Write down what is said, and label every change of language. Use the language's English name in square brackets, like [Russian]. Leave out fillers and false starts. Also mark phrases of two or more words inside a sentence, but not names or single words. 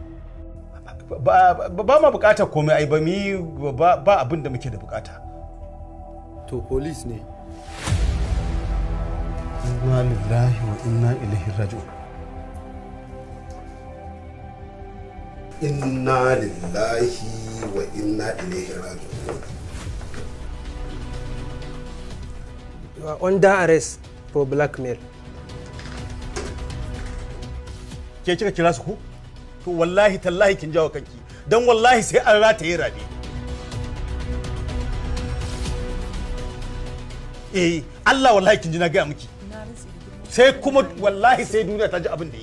[Hausa] Ba ma bukatar komai ai ba abin da muke da bukata. To police ne. [Arabic] إنا لله وإنا إليه راجعون. إنا لله وإنا إليه راجعون. [English] You are under arrest for blackmail. [Hausa] Ke kika kira su ko? To [Arabic] والله تالله [Hausa] kin jawo kanki. Dan wallahi sai an rataye Rabe. Allah wallahi kin ji na gaya miki. Sai kuma wallahi sai duniya ta ji abin da yi.